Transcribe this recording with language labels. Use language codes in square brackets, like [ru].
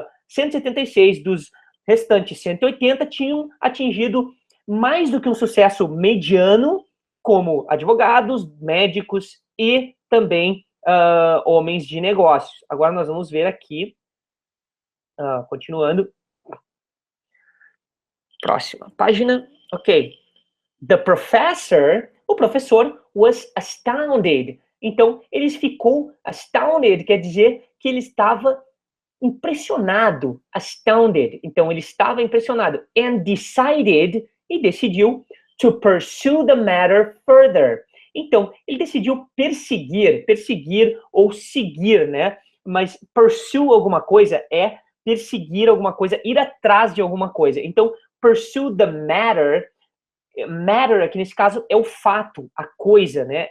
[pt] 176 dos restantes 180 tinham atingido mais do que um sucesso mediano, como advogados, médicos e também homens de negócios. Agora nós vamos ver aqui, continuando. Próxima página. Ok. [en] The professor, [pt] o professor, [en] was astounded. [pt] Então, ele ficou astounded, quer dizer que ele estava impressionado, astounded. Então, ele estava impressionado. [en] And decided, [pt] e decidiu, [en] to pursue the matter further. [pt] Então, ele decidiu perseguir ou seguir, né? Mas pursue alguma coisa é perseguir alguma coisa, ir atrás de alguma coisa. Então, [en] pursue the matter, [pt] matter aqui nesse caso é o fato, a coisa, né?